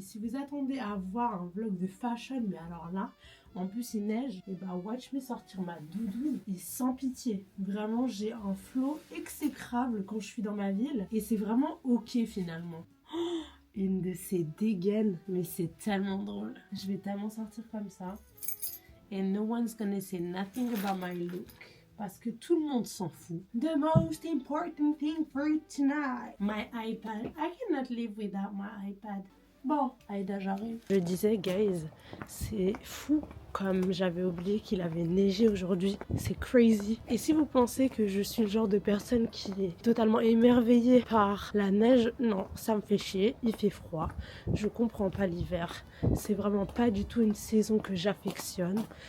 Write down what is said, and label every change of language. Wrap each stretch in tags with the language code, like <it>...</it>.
<fr>Si vous attendez à voir un vlog de fashion, mais alors là, en plus il neige, et bah</fr> <en>watch me</en> <fr>sortir ma doudoune et sans pitié. Vraiment, j'ai un flow exécrable quand je suis dans ma ville et c'est vraiment ok finalement. Oh, une de ces dégaines, mais c'est tellement drôle. Je vais tellement sortir comme ça.</fr> <en>And no one's gonna say nothing about my look.</en> <fr>Parce que tout le monde s'en fout.</fr> <en>The most important thing for tonight. My iPad. I cannot live without my iPad.</en> <fr>Bon, Aïda, j'arrive. Je disais, guys, c'est fou comme j'avais oublié qu'il avait neigé aujourd'hui. C'est crazy. Et si vous pensez que je suis le genre de personne qui est totalement émerveillée par la neige, non, ça me fait chier. Il fait froid. Je comprends pas l'hiver. C'est vraiment pas du tout une saison que j'affectionne.</fr>